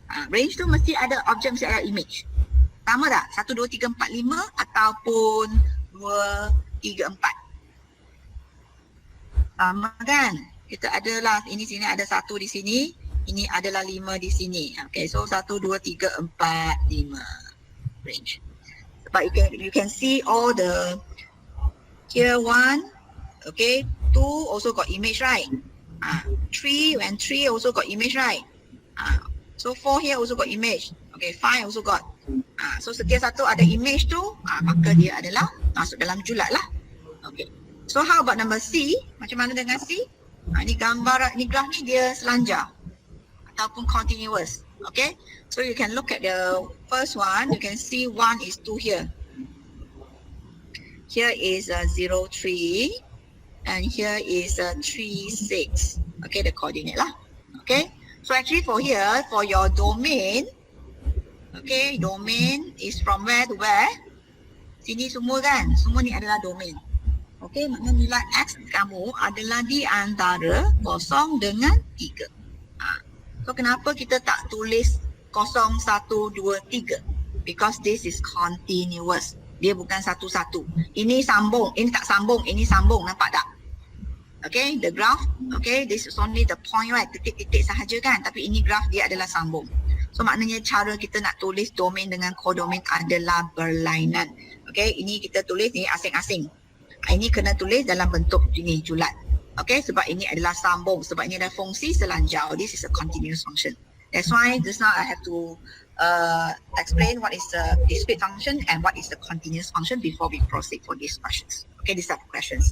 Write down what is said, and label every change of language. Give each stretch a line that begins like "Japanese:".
Malay: Range tu mesti ada objek, mesti ada image. Sama tak? 1, 2, 3, 4, 5 ataupun 2, 3, 4. Sama kan? Kita adalah, ini sini ada 1 di sini, ini adalah 5 di sini.
English: Okay, so 1, 2, 3, 4, 5 range. But you can see all the here 1, okay, 2 also got image, right? 3 and 3 also got image, right? So 4 here also got image. Okay, 5 also got.
Malay: So setiap satu ada image tu, maka dia adalah masuk dalam julat lah. Okay.
English: So how about number C?
Malay: Macam mana dengan C? Ni gambar, ni graf ni dia selanjar ataupun continuous. Okay.
English: So you can look at the first one. You can see 1 is 2 here. Here is 0, 3. And here is 3, 6. Okay, the coordinate lah. Okay. So actually for here, for your domain, okay, domain is from where to where?
Malay: Sini semua kan? Semua ni adalah domain. Okay, maknanya nilai X kamu adalah di antara 0 dengan 3. So kenapa kita tak tulis 0, 1, 2, 3?
English: Because this is continuous.
Malay: Dia bukan satu-satu. Ini sambung, ini tak sambung, ini sambung. Nampak tak?
English: Okay, the graph, okay, this is only the point, right?
Malay: Titik-titik sahaja kan? Tapi ini graph dia adalah sambung. So maknanya cara kita nak tulis domain dengan kodomain adalah berlainan. Okay, ini kita tulis ni asing-asing. Ini kena tulis dalam bentuk ini julat. Okay, sebab ini adalah sambung. Sebab ini adalah fungsi selanjau.
English: This is a continuous function. That's why just now I have to explain what is the discrete function and what is the continuous function before we proceed for these questions. Okay, these are the questions.